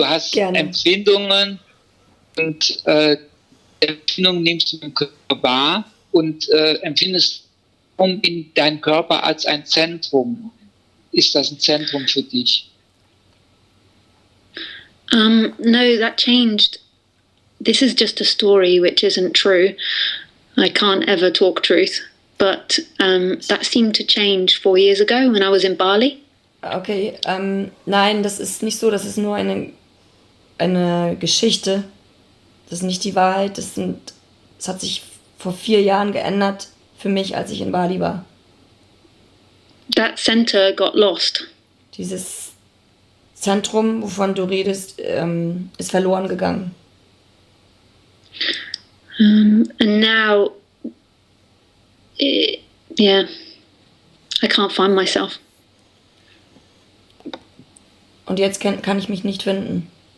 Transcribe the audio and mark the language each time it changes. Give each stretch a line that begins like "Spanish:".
German: du hast Gerne. Empfindungen und Empfindungen nimmst du im Körper wahr und empfindest in deinen Körper als ein Zentrum. Ist das ein Zentrum für dich?
English: No, that changed. This is just a story which isn't true. I can't ever talk truth. But that seemed to change 4 years ago when I was in Bali.
German: Okay, nein, das ist nicht so, das ist nur eine Geschichte. Das ist nicht die Wahrheit. Es hat sich vor 4 Jahren geändert für mich, als ich in Bali war.
English: That center got lost.
German: Dieses Zentrum, wovon du redest, ist verloren gegangen.
English: And now, yeah, I can't find myself.
German: Und jetzt kann ich mich nicht finden.